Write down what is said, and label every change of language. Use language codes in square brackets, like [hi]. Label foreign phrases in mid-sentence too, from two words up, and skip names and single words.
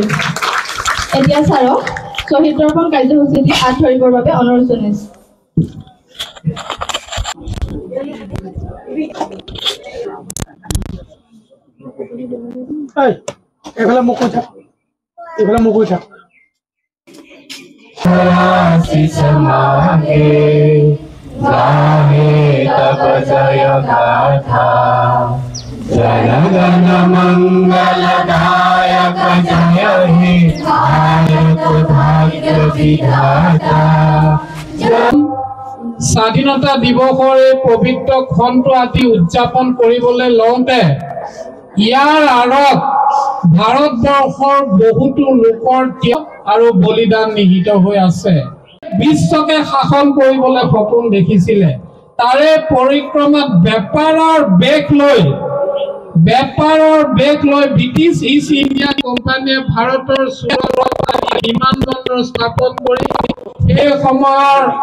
[as] এতিয়া ছাৰক শ্বহীদ দৰ্পণ কাৰ্যসূচীটি হাত ধৰিবৰ বাবে অনুৰোধ জনাইছোঁ। এইফালে মোক কৈ থাক, এইফালে মোক কৈ থাক। [bn] জনগণ মঙ্গলদায়ক জয় হে ভারত ভাগ্য বিধাতা। [as] স্বাধীনতা দিৱসৰ এই পবিত্ৰ ক্ষণটো আজি উদযাপন কৰিবলৈ লওঁতে ইয়াৰ আঁৰত ভাৰতবৰ্ষৰ বহুতো লোকৰ ত্যাগ আৰু বলিদান নিহিত হৈ আছে। বিশ্বকে শাসন কৰিবলৈ সপোন দেখিছিলে, তাৰে পৰিক্ৰমাত বেপাৰৰ বেগ লৈ ব্ৰিটিছ ইষ্ট ইণ্ডিয়া কোম্পানীয়ে ভাৰতৰ চুৰত বিমানবন্দৰ স্থাপন কৰি এই সময়ৰ